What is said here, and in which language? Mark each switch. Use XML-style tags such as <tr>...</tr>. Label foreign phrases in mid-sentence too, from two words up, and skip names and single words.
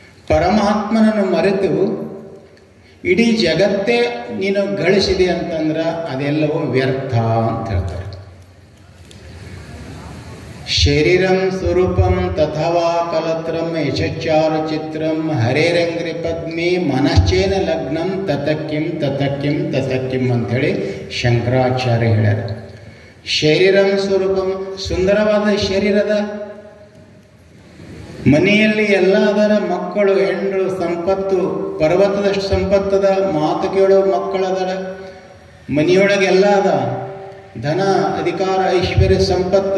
<kn>ಪರಮಾತ್ಮನನ್ನು ಮರೆತು ಇಡೀ ಜಗತ್ತೇ ನೀನು ಗಳಿಸಿದೆ ಅಂತಂದ್ರೆ ಅದೆಲ್ಲವೂ ವ್ಯರ್ಥ ಅಂತ ಹೇಳ್ತಾರೆ.</kn> <sa>ಶರೀರಂ ಸ್ವರೂಪಂ ತಥವಾ ಕಲತ್ರಂ ಯಶಚಾರು ಚಿತ್ರಂ ಹರೇರಂಗ್ರಿ ಪದ್ಮಿ ಮನಶ್ಚೇನ ಲಗ್ನಂ ತತಕ್ಕಿಂ ತತಕ್ಕಿಂ ತತಕ್ಕಿಂ</sa> <kn>ಅಂಥೇಳಿ ಶಂಕರಾಚಾರ್ಯ ಹೇಳ್ಯಾರ.</kn> <sa>ಶರೀರಂ ಸ್ವರೂಪಂ,</sa> <kn>ಸುಂದರವಾದ ಶರೀರದ, ಮನೆಯಲ್ಲಿ ಎಲ್ಲ ಅದರ, ಮಕ್ಕಳು ಹೆಂಡ್ರು ಸಂಪತ್ತು ಪರ್ವತದಷ್ಟು ಸಂಪತ್ತದ, ಮಾತು ಕೇಳೋ ಮಕ್ಕಳದರ, ಮನೆಯೊಳಗೆಲ್ಲ ಅದ, ಧನ ಅಧಿಕಾರ ಐಶ್ವರ್ಯ ಸಂಪತ್ತು.</kn>